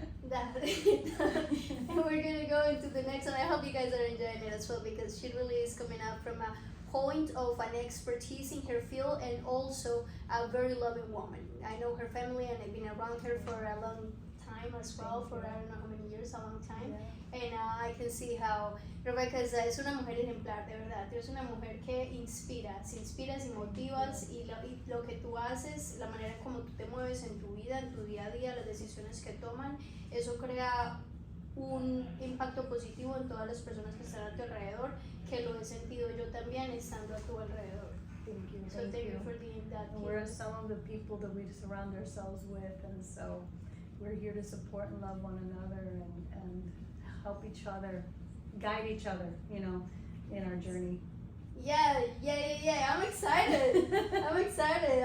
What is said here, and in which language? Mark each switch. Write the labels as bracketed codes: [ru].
[en] And we're gonna go into the next one. I hope you guys are enjoying it as well, because she really is coming out from a point of an expertise in her field, and also a very loving woman. I know her family, and I've been around her for a long time as well, for I don't know how many years, a long time. Yeah. And I can see how Rebecca [es] es una mujer ejemplar, de verdad. Es una mujer que inspiras y motivas, y lo que tú haces, la manera como tú te mueves en tu vida, en tu día a día, las decisiones que toman, eso crea un impacto positivo en todas las personas que están a tu alrededor, que lo he sentido yo también estando a tu alrededor. [en] Thank you. So thank you for being that. And we're some of the people that we surround ourselves with, and so we're here to support and love one another, and help each other, guide each other, in our journey. Yeah. I'm excited.